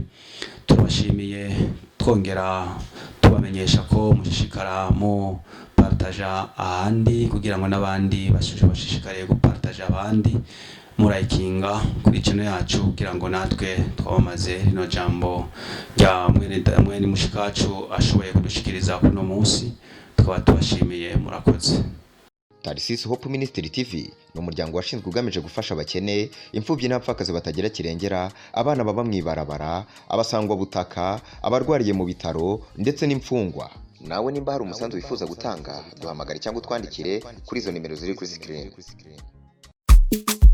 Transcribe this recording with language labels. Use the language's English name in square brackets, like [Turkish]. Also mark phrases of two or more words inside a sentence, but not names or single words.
[Rundi] Turabashimiye twongera tubamenyesha ko mushishikara mu partager ahandi, kugira ngo n'abandi bashishikare gupartager abandi, murayikinga kuri channel yacu, kugira ngo natwe twamamaze rino jambo rya mwene mushikacu ashoboye kudushikiriza kuno munsi. Tukaba tubashimiye, murakoze. [Kinyarwanda] Tarsis Hope Ministry TV ni umuryango washinzwe ugamije gufasha abakene, imfubyi n'abapfakazi batagira kirengera, abana baba mwibarabara, abasangwa butaka, abarwariye mu bitaro ndetse n'imfungwa. Nawe nimba hari umusanzu wifuza gutanga, duhamagare cyangwa twandikire kuri izo nimero ziri kuri screen.